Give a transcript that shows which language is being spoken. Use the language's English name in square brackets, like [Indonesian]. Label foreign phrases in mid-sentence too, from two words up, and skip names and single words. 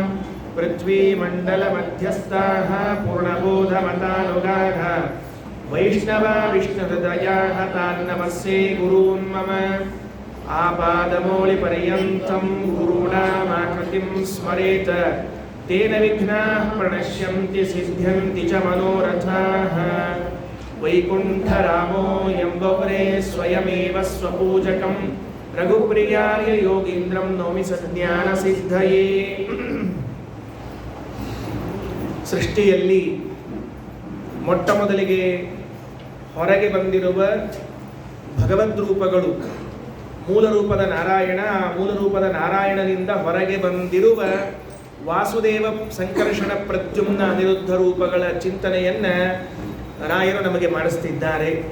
[Sanskrit] ಪೃಥ್ವೀಮಂಡಲಮಧ್ಯಸ್ಥಾಃ ಪೂರ್ಣಬೋಧಮತಾನುಗಾಃ ವೈಷ್ಣವಾ ವಿಷ್ಣುಹೃದಯಾಃ ತಾನ್ ನಮಸ್ಸೇ ಗುರೂನ್ ಮಮ ಆಪಾದಮೌಳಿಪರ್ಯಂತಂ ಗುರುಣಾಮಾಕೃತಿಂ ಸ್ಮರೇತ್ ತೇನ ವಿಘ್ನಾಃ ಪ್ರಣಶ್ಯಂತಿ ಸಿದ್ಧ್ಯಂತಿ ಚ ಮನೋರಥಾಃ ವೈಕುಂಠರಾಮೋ ಎಂಬವರೇ ಸ್ವಯಮೇವ ಸ್ವಪೂಜಕಂ ರಘುಪ್ರಿಯಾರ್ಯ ಯೋಗೀಂದ್ರಂ ನೌಮಿ ಸಜ್ಞಾನಸಿದ್ಧಯೇ. [Kannada] ಸೃಷ್ಟಿಯಲ್ಲಿ ಮೊಟ್ಟ ಮೊದಲಿಗೆ ಹೊರಗೆ ಬಂದಿರುವ ಭಗವದ್ರೂಪಗಳು ಮೂಲ ರೂಪದ ನಾರಾಯಣ, ಆ ಮೂಲ ರೂಪದ ನಾರಾಯಣನಿಂದ ಹೊರಗೆ ಬಂದಿರುವ ವಾಸುದೇವ ಸಂಕರ್ಷಣ ಪ್ರದ್ಯುಮ್ನ ಅನಿರುದ್ಧ ರೂಪಗಳ ಚಿಂತನೆಯನ್ನು ರಾಯರು ನಮಗೆ ಮಾಡಿಸ್ತಿದ್ದಾರೆ.